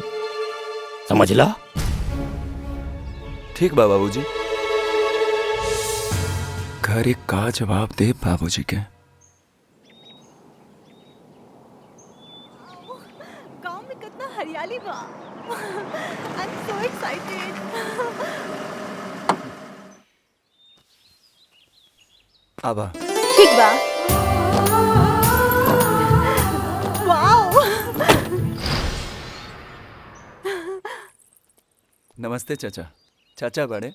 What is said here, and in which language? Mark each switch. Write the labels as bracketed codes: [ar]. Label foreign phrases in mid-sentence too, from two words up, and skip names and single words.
[bho] समझला? ठीक बा बाबूजी। घर एक का जवाब दे बाबूजी के। गांव में कितना हरियाली बा। [en] I'm so excited. [bho] आबा। ठीक बा। वाओ। नमस्ते चाचा। चाचा बड़े।